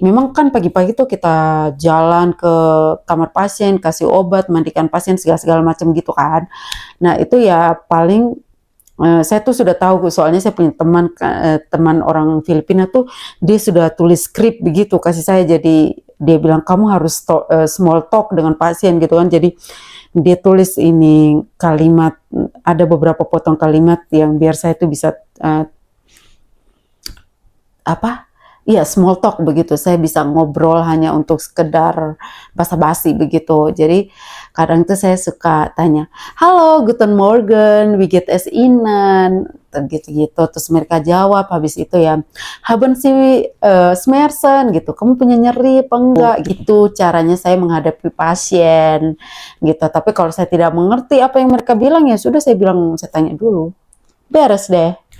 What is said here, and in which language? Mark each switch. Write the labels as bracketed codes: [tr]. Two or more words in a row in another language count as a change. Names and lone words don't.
[id] Memang kan pagi-pagi tuh kita jalan ke kamar pasien, kasih obat, mandikan pasien segala-segala macam gitu kan. Nah itu ya paling saya tuh sudah tahu soalnya saya punya teman orang Filipina tuh dia sudah tulis skrip begitu kasih saya, jadi dia bilang kamu harus [en] small talk [id] dengan pasien gitu kan, jadi dia tulis ini kalimat, ada beberapa potong kalimat yang biar saya tuh bisa iya [en] small talk [id] begitu, saya bisa ngobrol hanya untuk sekedar basa-basi begitu. Jadi kadang tuh saya suka tanya, [de] halo guten morgen, wie geht es Ihnen, [id] gitu-gitu. Terus mereka jawab, habis itu ya, [de] haben Sie Schmerzen [id] gitu, kamu punya nyeri apa enggak gitu. Caranya saya menghadapi pasien gitu. Tapi kalau saya tidak mengerti apa yang mereka bilang ya sudah saya bilang, saya tanya dulu, beres deh.